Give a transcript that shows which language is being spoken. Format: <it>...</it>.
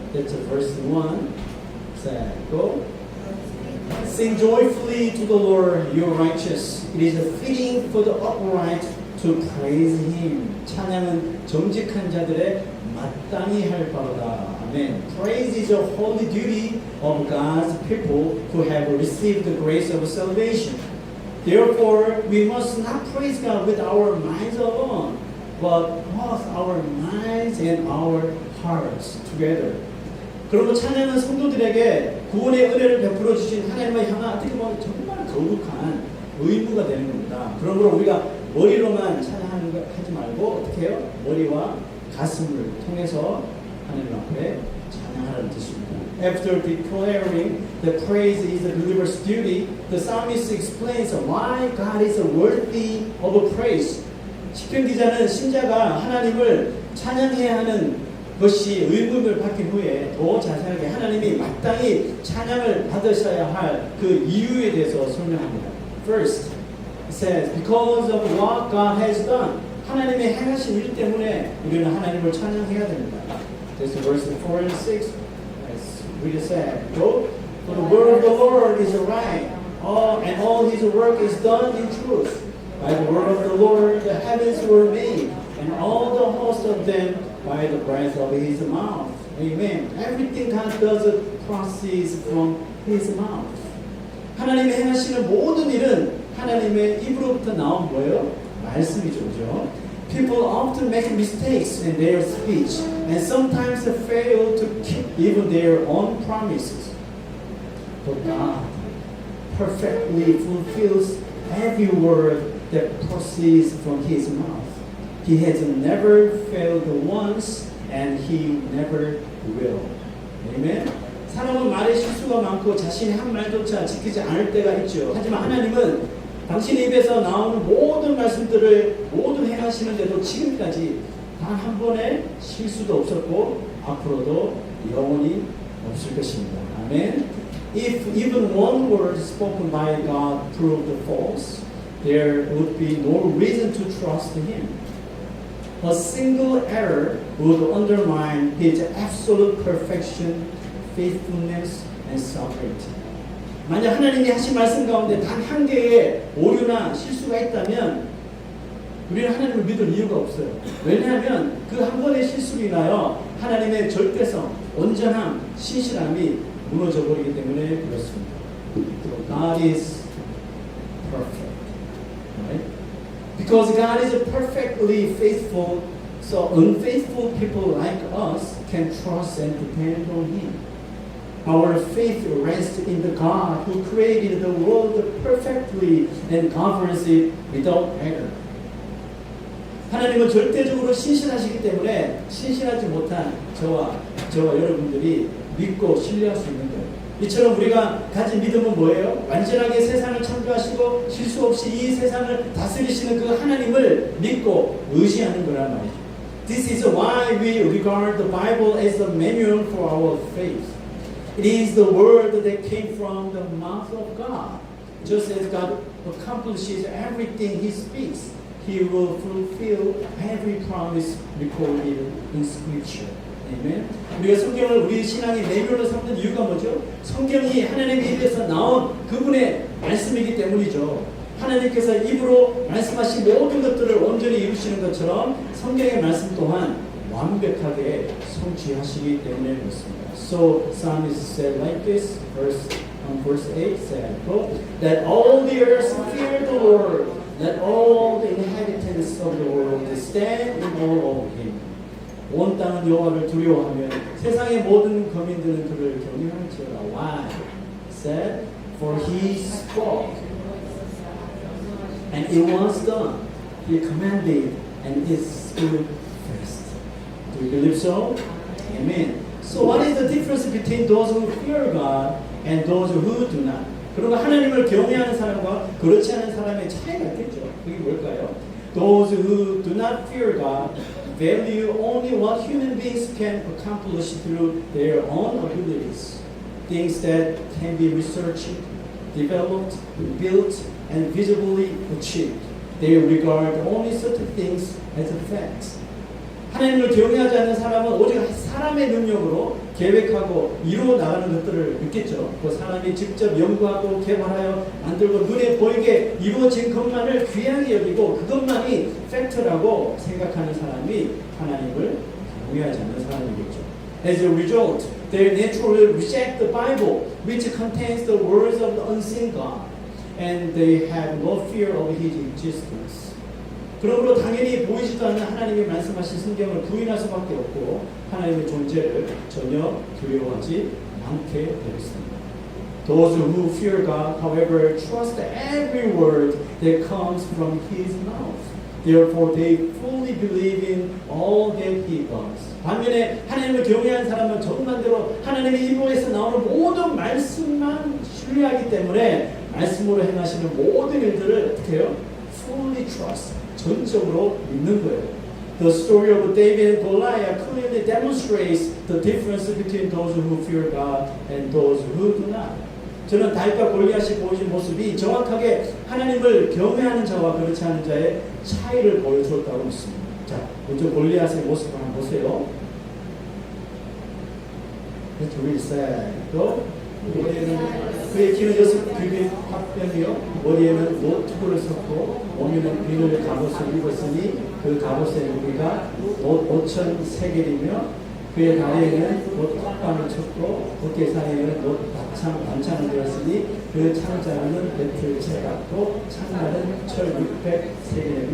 <en>That's verse 1. 자, go. Sing joyfully to the Lord, you righteous. It is fitting for the upright to praise Him.</en> <ko>찬양은 정직한 자들의 마땅히 할 바로다.</ko> <en>Amen. Praise is a holy duty of God's people who have received the grace of salvation. Therefore, we must not praise God with our minds alone, but both our minds and our hearts together.</en> <ko>그리고 찬양은 성도들에게 구원의 은혜를 베풀어 주신 하나님을 향한 어떻게 보면 정말 거룩한 의무가 되는 겁니다. 그러므로 우리가 머리로만 찬양하는 거 하지 말고 어떻게 해요? 머리와 가슴을 통해서 하나님 앞에 찬양하라는 뜻입니다.</ko> <en>After declaring that praise is the believer's duty, the psalmist explains why God is worthy of praise.</en> <ko>시편 기자는 신자가 하나님을 찬양해야 하는 것이 의문을 받긴 후에 더 자세하게 하나님이 마땅히 찬양을 받으셔야 할 그 이유에 대해서 설명합니다.</ko> <en>First, it says, because of what God has done.</en> <ko>하나님이 행하신 일 때문에 우리는 하나님을 찬양해야 됩니다.</ko> <en>That's verse 4 and 6. As we just said, go. For the word of the Lord is right, and all His work is done in truth. By the word of the Lord the heavens were made, and all the host of them by the breath of His mouth. Amen. Everything God does proceeds from His mouth.</en> <ko>하나님이 행하시는 모든 일은 하나님의 입으로부터 나온 뭐예요? 말씀이죠, 그죠?</ko> <en>People often make mistakes in their speech and sometimes fail to keep even their own promises. But God perfectly fulfills every word that proceeds from His mouth. He has never failed once and He never will. Amen?</en> <ko>사람은 말에 실수가 많고 자신의 한 말조차 지키지 않을 때가 있죠. 하지만 하나님은 당신의 입에서 나오는 모든 말씀들을 모두 행하시는데도 지금까지 단 한 번의 실수도 없었고 앞으로도 영원히 없을 것입니다. 아멘.</ko> <en>If even one word spoken by God proved false, there would be no reason to trust Him. A single error would undermine His absolute perfection, faithfulness, and sovereignty.</en> <ko>만약 하나님이 하신 말씀 가운데 단 한 개의 오류나 실수가 있다면 우리는 하나님을 믿을 이유가 없어요. 왜냐하면 그 한 번의 실수로 인하여 하나님의 절대성, 온전함, 신실함이 무너져 버리기 때문에 그렇습니다.</ko> <en>God is perfect. Right? Because God is perfectly faithful, so unfaithful people like us can trust and depend on Him. Our faith rests in the God who created the world perfectly and governs it without error.</en> <ko>하나님은 절대적으로 신실하시기 때문에 신실하지 못한 저와 여러분들이 믿고 신뢰할 수 있는 거예요. 이처럼 우리가 가진 믿음은 뭐예요? 완전하게 세상을 창조하시고 실수 없이 이 세상을 다스리시는 그 하나님을 믿고 의지하는 거란 말이죠.</ko> <en>This is why we regard the Bible as the manual for our faith. It is the word that came from the mouth of God. Just as God accomplishes everything He speaks, He will fulfill every promise recorded in Scripture. Amen.</en> <ko>우리가 성경을 우리 신앙의 매뉴얼로 삼는 이유가 뭐죠? 성경이 하나님의 입에서 나온 그분의 말씀이기 때문이죠. 하나님께서 입으로 말씀하신 모든 것들을 온전히 이루시는 것처럼 성경의 말씀 또한 완벽하게 성취하시기 때문에 그렇습니다.</ko> <en>So Psalmist said like this, verse 8 said, that all the earth fear the Lord, that all the inhabitants of the world stand in awe of Him.</en> <ko>온 땅은 여호와를 두려워하며 세상의 모든 거민들은 그를 경외할지어다.</ko> <en>Why? Said, for He spoke, and it was done. He commanded, and it stood fast. Do you believe so? Amen. So what is the difference between those who fear God and those who do not?</en> <ko>그러면 하나님을 경외하는 사람과 그렇지 않은 사람의 차이가 있겠죠. 그게 뭘까요?</ko> <en>Those who do not fear God value only what human beings can accomplish through their own abilities. Things that can be researched, developed, built, and visibly achieved. They regard only certain things as facts.</en> <ko>하나님을 경외하지 않는 사람은 오직 사람의 능력으로 계획하고 이루어 나가는 것들을 믿겠죠. 그 사람이 직접 연구하고 개발하여 만들고 눈에 보이게 이루어진 것만을 귀하게 여기고 그것만이 팩트라고 생각하는 사람이 하나님을 경외하지 않는 사람이겠죠.</ko> <en>As a result, they naturally reject the Bible, which contains the words of the unseen God, and they have no fear of His existence.</en> <ko>그러므로 당연히 보이지도 않는 하나님이 말씀하신 성경을 부인할 수밖에 없고 하나님의 존재를 전혀 두려워하지 않게 되었습니다.</ko> <en>Those who fear God, however, trust every word that comes from His mouth. Therefore, they fully believe in all that He does.</en> <ko>반면에 하나님을 경외하는 사람은 정반대로 하나님의 입에서 나오는 모든 말씀만 신뢰하기 때문에 말씀으로 행하시는 모든 일들을 어떻게 해요?</ko> <en>Fully trust.</en> <ko>전적으로 믿는 거예요.</ko> <en>The story of David and Goliath clearly demonstrates the difference between those who fear God and those who do not.</en> <ko>저는 다윗과 골리앗이 보여준 모습이 정확하게 하나님을 경외하는 자와 그렇지 않은 자의 차이를 보여주었다고 믿습니다. 자, 먼저 골리앗의 모습을 한번 보세요. 둘이 또 머리에는 그의 키는 6규빗 화병이요 머리에는 노트구를 썼고 몸에는 비늘 갑옷을 입었으니 그 갑옷의 무게가 5,000세겔이며 그의 다리에는 못 턱방을 쳤고 어깨 사이에는 못 단창을 들었으니 그 창자는 배틀채 같고 창날은 철 600세겔.</ko>